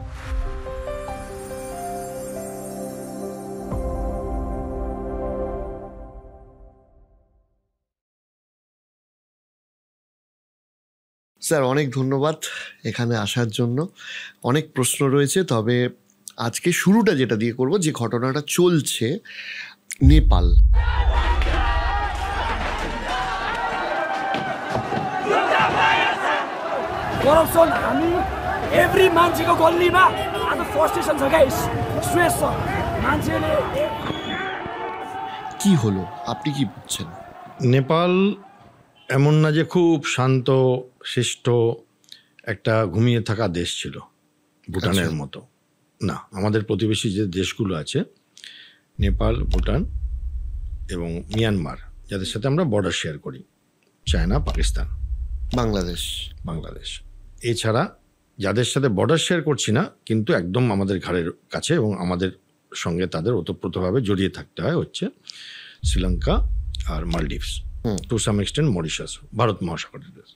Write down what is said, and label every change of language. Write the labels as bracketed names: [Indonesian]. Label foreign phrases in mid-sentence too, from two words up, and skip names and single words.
[Bangla] স্যার, অনেক ধন্যবাদ এখানে আসার জন্য। অনেক প্রশ্ন রয়েছে, তবে আজকে শুরুটা যেটা দিয়ে করব, যে ঘটনাটা চলছে নেপাল। [Nepali] करप्सन हामी एभ्री मान्छेको गल्लीमा आज फ्रस्ट्रेसन छ गाइस, स्ट्रेस छ मान्छेले। [Bangla] কি হলো, আপনি কি বুঝছেন? নেপাল এমন না যে খুব শান্ত শিষ্ট একটা ঘুমিয়ে থাকা দেশ ছিল ভুটানের মতো না। আমাদের প্রতিবেশী যে দেশগুলো আছে, নেপাল, ভুটান এবং মিয়ানমার, যাদের সাথে আমরা [English] border share [Bangla] করি, চায়না, পাকিস্তান, বাংলাদেশ, এছাড়া যাদের সাথে [English] border share [Bangla] করছি না কিন্তু একদম আমাদের ঘাড়ের কাছে এবং আমাদের সঙ্গে তাদের ওতপ্রোতভাবে জড়িয়ে থাকতে হয়, হচ্ছে শ্রীলঙ্কা আর মালদ্বীপস, [English] to some extent [Bangla] মরিশাস, ভারত মহাসাগরের দেশ।